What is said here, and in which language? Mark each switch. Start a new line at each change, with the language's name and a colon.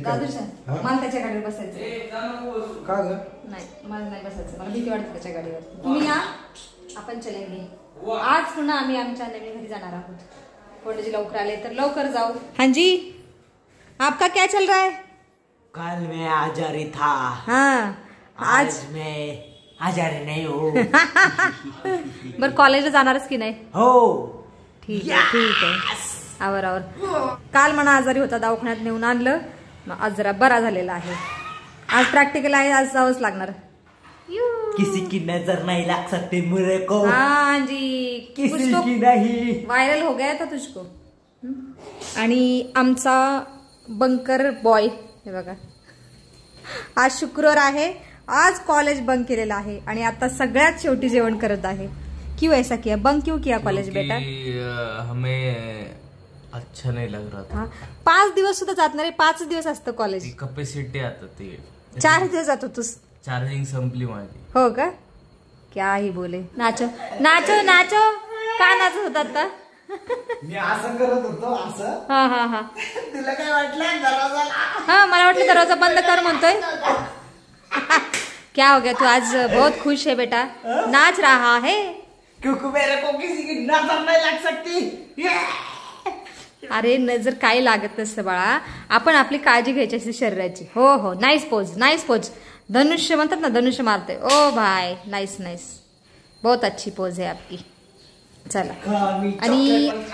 Marathi: दादूच्या, मला त्याच्या गाडीवर बसायचं। का ग? नाही, मला नाही बसायचं, मला भीती वाटते त्याच्या गाडीवर। तुम्ही या, आपण चलेंगे। आज पुन्हा आम्ही आमच्या नवीन घरी जाणार आहोत। फंडजी लवकर आले तर लवकर जाऊ।
Hindi: हाँ जी, आपका क्या चल रहा है? कल मैं आजारी था, हाँ आज मैं आजारी नहीं हूँ।
Marathi: बरं, कॉलेजला जाणारच की नाही? हो, ठीक आहे। आवर काल म्हणा आजारी होता, दवाखान्यात नेऊन आणलं, मग आज जरा बरा झालेला आहे। आज प्रॅक्टिकल आहे, आज जावंच लागणार।
Hindi: किसी की नजर नहीं लग सकती मेरे को। हाँ जी, किसी की नहीं, वायरल हो गया था तुझको।
Marathi: आणि आमचा बंकर बॉय हे बघा, आज शुक्रवार आहे, आज कॉलेज बंक केलेला आहे आणि आता सगळ्यात शेवटी जेवण करत आहे।
Hindi: क्यों ऐसा किया? बंक क्यों किया कॉलेज बेटा? हमें अच्छा नहीं लग रहा था।
Marathi: हाँ, 5 दिवस सुद्धा जात नाही रे, 5 दिवस असतं कॉलेज। कॅपॅसिटी आता ते 4 दिवस जातो तू। चार्जिंग संपली माझी। हो का?
Hindi: क्या ही बोले।
Marathi: नाचो नाचो नाचो, का नाचत होता आता? मी असं करत होतो असं। हा तुला काय वाटलं दरवाजाला? हाँ, मला वाटलं दरवाजा बंद कर म्हणतोय।
Hindi: क्या हो गया, तू आज बहुत खुश है बेटा, नाच रहा है? क्योंकि मेरे को किसी की नजर नहीं लग सकती।
Marathi: अरे नजर काय लागत नसतं बाळा, आपण आपली काळजी घ्यायची असते शरीराची। हो हो, नाईस पोज, नाईस पोज। धनुष्य म्हणतात ना, धनुष्य मारते।
Hindi: ओ भाई, नाईस नाईस, बहुत अच्छी पोज है आपकी।
Marathi: चला, आणि